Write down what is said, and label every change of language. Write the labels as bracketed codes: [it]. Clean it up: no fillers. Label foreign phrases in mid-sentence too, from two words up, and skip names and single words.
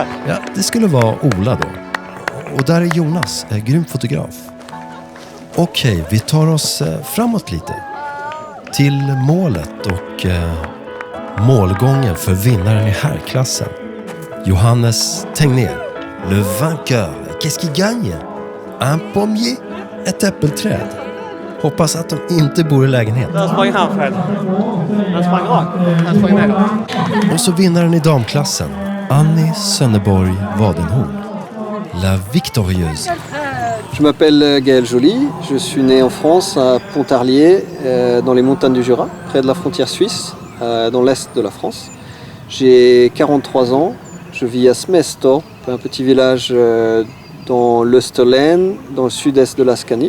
[sv] Ja, det skulle vara Ola då. Och där är Jonas, grym fotograf. Okej, vi tar oss framåt lite. Till målet och målgången för vinnaren i herrklassen. Johannes Tegnér. [fr] Le vainqueur. Qu'est-ce qui gagne? Un pommier. [sv] Ett äppelträd. Hoppas att de inte bor i lägenhet. Där sprang han själv. Han sprang rakt. Han sprang ner. Och så vinnaren i damklassen. Annie Sönneborg Wadenhorn. [fr] La victorieuse. Je m'appelle Gaël Joly, je suis né en France à Pontarlier, dans les montagnes du Jura, près de la frontière suisse, dans l'est de la France. J'ai 43 ans, je vis à Smestorp, un petit village dans l'Österlen, dans le sud-est de la Scanie.